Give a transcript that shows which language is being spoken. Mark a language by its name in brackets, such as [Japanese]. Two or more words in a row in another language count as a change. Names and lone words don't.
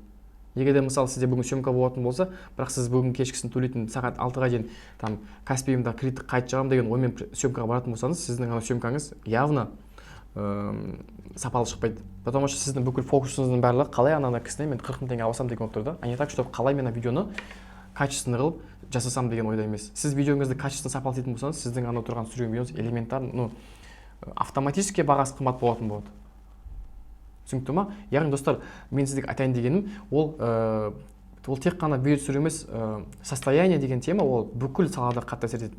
[Kazakh] Егер де мысалы сізде бүгін съемка болатын болса, бірақ сіз бүгін кешкісін төлейтін сағат 6-ға дейін там Каспиімда кредит қайтып жағамын деген оймен съемкаға баратын болсаңыз, сіздің ана съемкаңыз явно сапалы шықпайды. [Russian] Потому что [Kazakh] сіздің бүкіл фокусыңыздың барлығы қалай ана кісіне мен 40 мың теңге алсам деген болып тұр да. [Russian] А не так, что [Kazakh] қалай мен видеоны качественно қылып жасасам деген ойда емес. Сіз видеоңызды качественно сапалы ететін болсаңыз, сіздің ана тұрған түсірген видеоңыз [Russian] элементарно, автоматически [Kazakh] бағасы қымбат болатын болады. Түсінікті ма? Яғни достар, мен сізге айтайын дегенім, ол тек қана видео түсіру емес, состояние деген тема, ол бүкіл салада қатты әсер етеді.